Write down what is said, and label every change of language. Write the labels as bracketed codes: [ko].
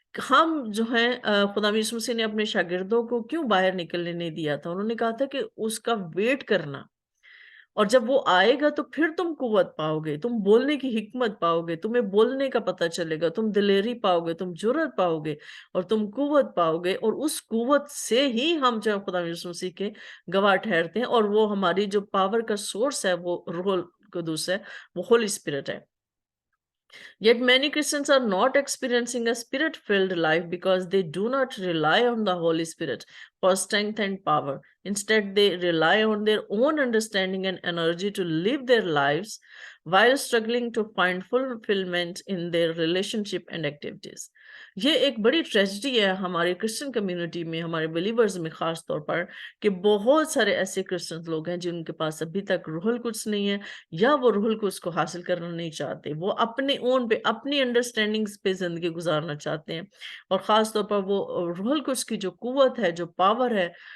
[ur] ہم جو ہیں خدا یسوع مسیح نے اپنے شاگردوں کو کیوں باہر نکلنے نہیں دیا تھا؟ انہوں نے کہا تھا کہ اس کا ویٹ کرنا، اور جب وہ آئے گا تو پھر تم قوت پاؤ گے، تم بولنے کی حکمت پاؤ گے، تمہیں بولنے کا پتہ چلے گا، تم دلیری پاؤ گے، تم جرأت پاؤ گے، اور تم قوت پاؤ گے، اور اس قوت سے ہی ہم جو ہے خدا یسوع مسیح کے گواہ ٹھہرتے ہیں، اور وہ ہماری جو پاور کا سورس ہے وہ روح القدس ہے، وہ ہولی اسپرٹ ہے۔ [en] Yet many Christians are not experiencing a spirit-filled life because they do not rely on the Holy Spirit for strength and power. Instead, they rely on their own understanding and energy to live their lives while struggling to find fulfillment in their relationship and activities. [ur] یہ ایک بڑی tragedy ہے ہمارے Christian community میں، ہمارے believers میں خاص طور پر، کہ بہت سارے ایسے کرسچن لوگ ہیں جن کے پاس ابھی تک روح القدس نہیں ہے، یا وہ روح القدس کو حاصل کرنا نہیں چاہتے، وہ اپنے اون پہ، اپنی انڈرسٹینڈنگز پہ زندگی گزارنا چاہتے ہیں، اور خاص طور پر وہ روح القدس کی جو قوت ہے، جو پاور ہے،